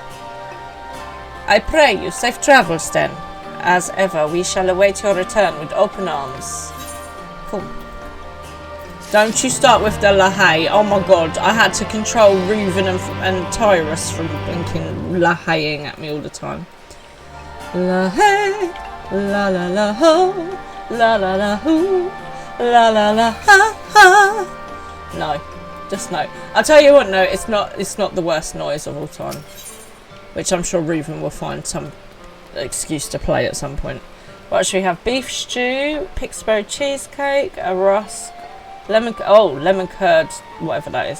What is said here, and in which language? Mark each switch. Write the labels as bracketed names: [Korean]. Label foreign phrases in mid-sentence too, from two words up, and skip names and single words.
[English] I pray you safe travels then. As ever, we shall await your return with open arms. Cool. Don't you start with the Lahey. Oh my god, I had to control Reuven and Tyrus from thinking Laheying at me all the time. Lahey, la la la ho, la la la hoo, la la la ha ha. No, just no. I'll tell you what, no, it's not the worst noise of all time. Which I'm sure Reuven will find some excuse to play at some point. What should we have? Beef stew, Pixbury cheesecake, a rusk. Lemon curd, whatever that is.